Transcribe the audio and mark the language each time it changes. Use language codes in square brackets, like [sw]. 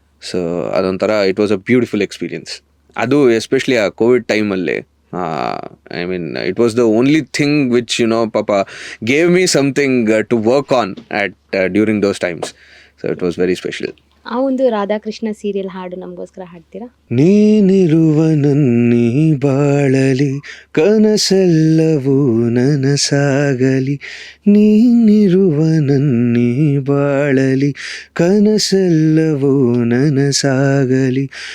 [en] So ಅದೊಂಥರ it was a beautiful experience. [kn] ಅದು especially ಆ ಕೋವಿಡ್ ಟೈಮಲ್ಲಿ, [en] I mean, it was the only thing which, Papa gave me something to work on during those times. So it was very special. [kn] ಆ ಒಂದು Radhakrishna serial ಹಾಡು ನಮಗೋಸ್ಕರ ಹಾಡ್ತೀರಾ? ನೀನಿರುವ ನನ್ನೀ ಬಾಳಲಿ ಕನಸೆಲ್ಲವೂ ನನಸಾಗಲಿ, ನೀನಿರುವ ನನ್ನೀ ಬಾಳಲಿ ಕನಸೆಲ್ಲವೂ ನನಸಾಗಲಿ,